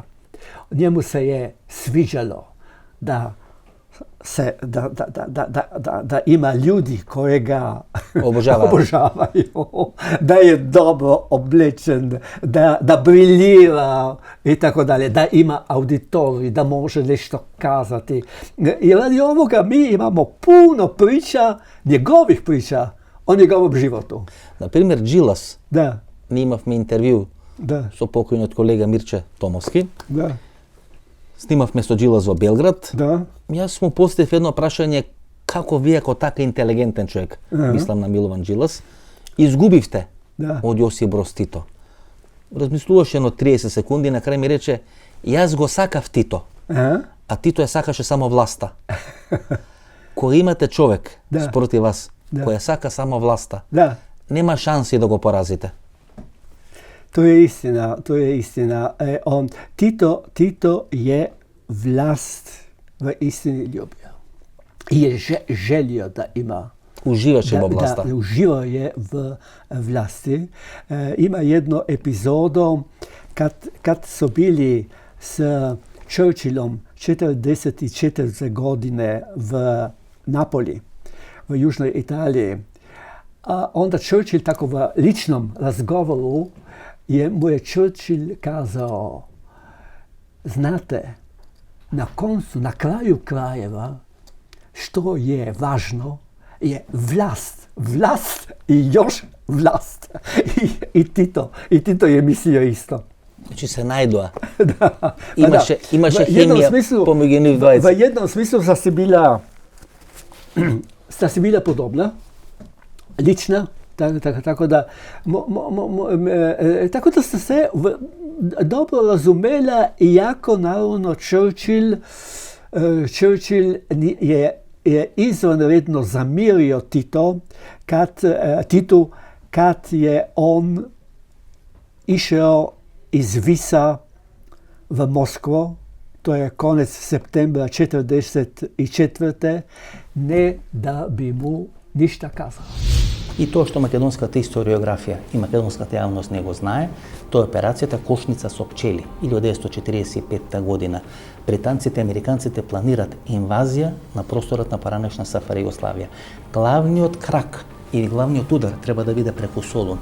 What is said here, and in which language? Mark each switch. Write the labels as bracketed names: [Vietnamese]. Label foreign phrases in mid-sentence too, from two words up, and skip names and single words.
[Croatian] Njemu se je sviđalo da ima ljudi koje ga obožavaju, da je dobro oblečen, da briljira i tako dalje, da ima auditorij, da može nešto kazati. I radi ovoga mi imamo puno priča, njegovih priča o njegovom životu. Na primjer, Джилас. Da. [Macedonian] Ние имавме интервју [Croatian] Da. [Macedonian] со покојниот колега Мирче Томовски. [Croatian] Da. [Macedonian] Снимавме со Джилас во Белград. [Croatian] Da. [Macedonian] Јас му поставив едно прашање како вие како така интелигентен човек, мислам на Милован Джилас, изгубивте од Јосип Броз Тито. Размислуваше едно 30 секунди и на крај ми рече, јас го сакав Тито, а Тито ја сакаше само власта. Кога имате човек спротив вас, кој ја сака само власта, нема шанси да го поразите. [Croatian] To je istina. Tito je vlast v istini ljubio. I je želio da ima. [Macedonian] Uživаше во власта. [Croatian] Da, uživao je v vlasti. Ima jednu epizodu kad su bili s Churchillom 44. godine v Napoli, v južnoj Italiji. A onda Churchill tako v ličnom razgovoru mu je Churchill kazao, znate, na kraju krajeva, što je važno, je vlast i još vlast. I Tito je mislio isto. Znači se najdua. [Macedonian] Имаше хемија помеѓу нив двајца. [Croatian] В jednom smislu sta si bila podobna, lična, tako da ste se dobro razumela, iako naravno Churchill je izvanredno zamirio Titu kad je on išao iz Visa v Moskvu, to je konec septembra 1944. Ne da bi mu ništa kazao. [Macedonian] И тоа што македонската историографија и македонската јавност не го знае, тоа е операцијата Кошница со пчели. 1945 година британците и американците планират инвазија на просторот на поранешна СФР Југославија. Главниот крак или главниот удар треба да биде преку Солун.